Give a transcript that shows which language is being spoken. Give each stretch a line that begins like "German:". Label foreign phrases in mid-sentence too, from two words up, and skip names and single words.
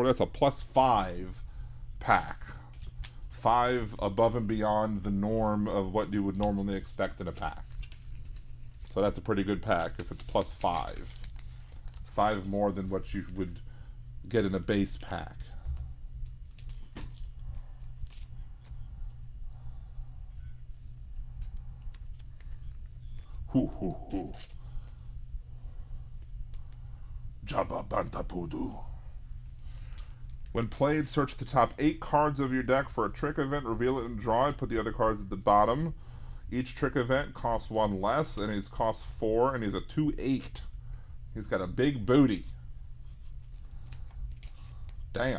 English: That's a +5 pack. 5 above and beyond the norm of what you would normally expect in a pack. So that's a pretty good pack if it's +5. 5 more than what you would get in a base pack. Hoo hoo hoo. Jabba Bantapudu. When played, search the top 8 cards of your deck for a trick event, reveal it and draw it, put the other cards at the bottom. Each trick event costs 1 less, and he's cost 4, and he's a 2/8. He's got a big booty. Damn.